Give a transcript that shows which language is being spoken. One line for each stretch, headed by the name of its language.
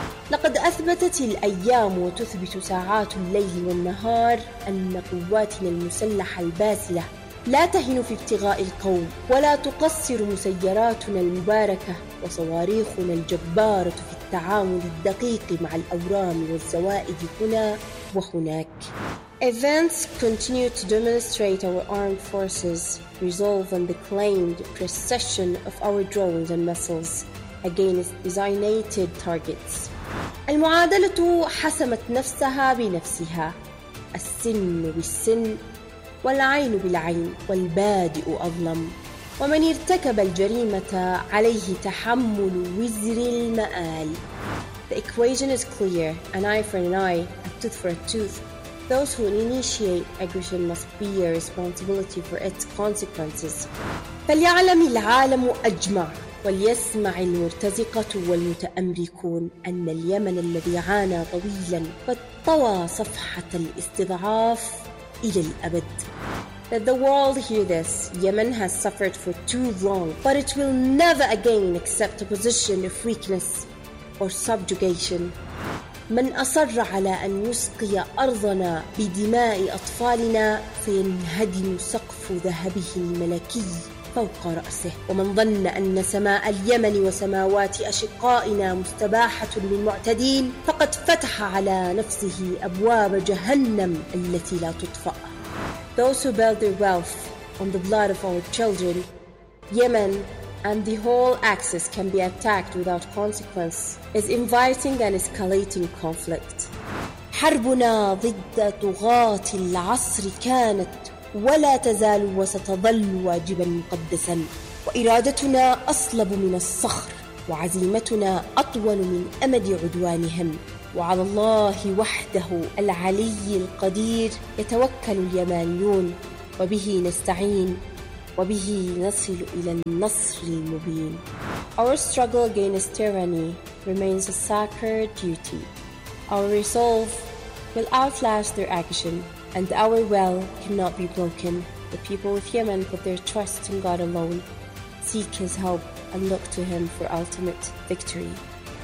Arabic: لقد أثبتت الأيام وتثبت ساعات الليل والنهار أن قواتنا المسلحة الباسلة لا تهن في ابتغاء القوم، ولا تقصر مسيراتنا المباركة وصواريخنا الجبارة في التعامل الدقيق مع الأورام والزوائد هنا وهناك.
English: Events continue to demonstrate our armed forces resolve and the claimed precision of our drones and missiles against designated targets.
Arabic: المعادلة حسمت نفسها بنفسها، السن بالسن والعين بالعين والبادئ أظلم، ومن ارتكب الجريمة عليه تحمل وزر المآل.
English: The equation is clear, an eye for an eye, a tooth for a tooth. Those who initiate aggression must bear responsibility for its consequences.
Arabic: فليعلم العالم أجمع وليسمع المرتزقة والمتأمركون أن اليمن الذي عانى طويلا قد طوى صفحة الاستضعاف إلى الأبد.
English: Let the world hear this. Yemen has suffered for too long, but it will never again accept a position of weakness or subjugation.
Arabic: من أصر على أن يسقي أرضنا بدماء أطفالنا سينهدم سقف ذهبه الملكي فوق رأسه، ومن ظن أن سماء اليمن وسماوات أشقائنا مستباحة للمعتدين فقد فتح على نفسه أبواب جهنم التي لا تطفأ.
English: Those who build their wealth on the blood of our children, Yemen and the whole axis can be attacked without consequence, is inviting an escalating conflict.
Arabic: حربنا ضد طغاة العصر كانت ولا تزال وستظل واجبا مقدسا، وإرادتنا أصلب من الصخر، وعزيمتنا أطول من أمد عدوانهم. وعلى الله وحده العلي القدير يتوكل اليمانيون، وبه نستعين وبه نصل إلى النصر المبين.
English: Our struggle against tyranny remains a sacred duty. Our resolve will outlast their action, and our will cannot be broken. The people of Yemen put their trust in God alone, seek His help, and look to Him for ultimate victory.